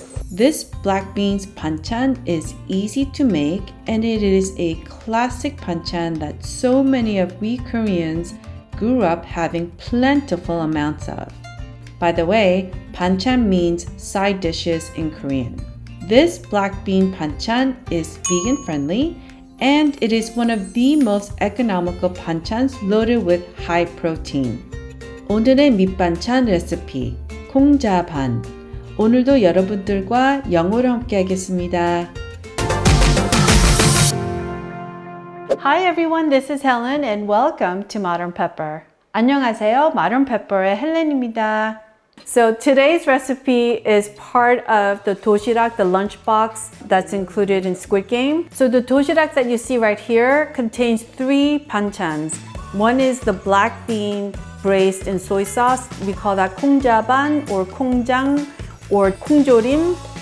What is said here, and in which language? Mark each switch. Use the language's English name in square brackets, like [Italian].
[English] This black beans banchan is easy to make and it is a classic banchan that so many of we Koreans grew up having plentiful amounts of. By the way, banchan means side dishes in Korean. This black bean banchan is vegan friendly and it is one of the most economical banchans loaded with high protein. [Korean] 오늘의 밑반찬 레시피, 콩자반. 오늘도 여러분들과 영어로 함께 하겠습니다. [English] Hi everyone, this is Helen and welcome to Modern Pepper. [Korean] 안녕하세요, Modern Pepper의 헬렌입니다. [English] So today's recipe is part of the DoShiRak, the lunchbox that's included in Squid Game. So the DoShiRak that you see right here contains 3 banchans. One is the black bean braised in soy sauce. We call that KongJaBan or KongJang or KongJorim.